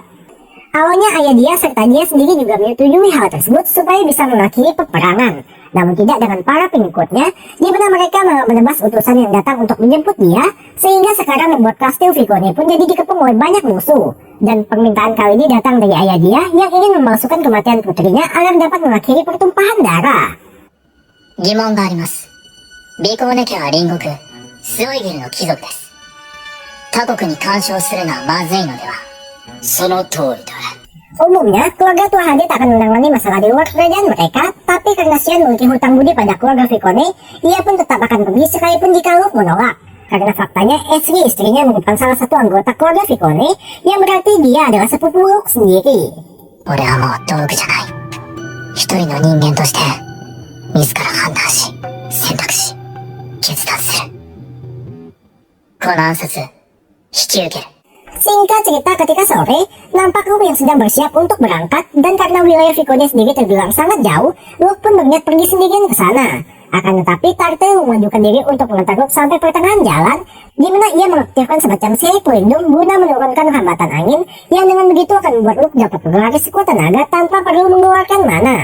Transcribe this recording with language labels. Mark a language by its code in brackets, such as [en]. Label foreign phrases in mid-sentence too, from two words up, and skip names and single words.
[id] Awalnya ayah dia serta dia sendiri juga menyetujui hal tersebut supaya bisa mengakhiri peperangan. Namun tidak dengan para pengikutnya, di mana mereka malah menebas utusan yang datang untuk menjemput dia, sehingga sekarang membuat kastil Vicone pun jadi dikepung oleh banyak musuh. Dan permintaan kali ini datang dari ayah dia yang ingin memalsukan kematian putrinya agar dapat mengakhiri pertumpahan darah. [ja] 疑問があります。ビコーネ家は隣国、スオイゲルの貴族です。他国に干渉するのはまずいのでは。その通りだ。 [id] Umumnya, keluarga Tuahade tak akan menangani masalah di luar kerajaan mereka, tapi karena Xian memiliki hutang budi pada keluarga Vicone, ia pun tetap akan pergi sekalipun jika Luke menolak. Karena faktanya, Esri istrinya merupakan salah satu anggota keluarga Vicone, yang berarti dia adalah sepupu Luke sendiri. [ja] 俺はもう道具じゃない。一人の人間として、自ら判断し、選択し、決断する。この暗殺、引き受ける。 [id] Singkat cerita, ketika sore, nampak Luke yang sedang bersiap untuk berangkat, dan karena wilayah Vicone sendiri terbilang sangat jauh, Luke pun berniat pergi sendirian ke sana. Akan tetapi, Tarte mengajukan diri untuk mengantar Luke sampai pertengahan jalan, di mana ia mengaktifkan semacam seri pelindung guna menurunkan hambatan angin, yang dengan begitu akan membuat Luke dapat berlari sekuat tenaga tanpa perlu mengeluarkan mana.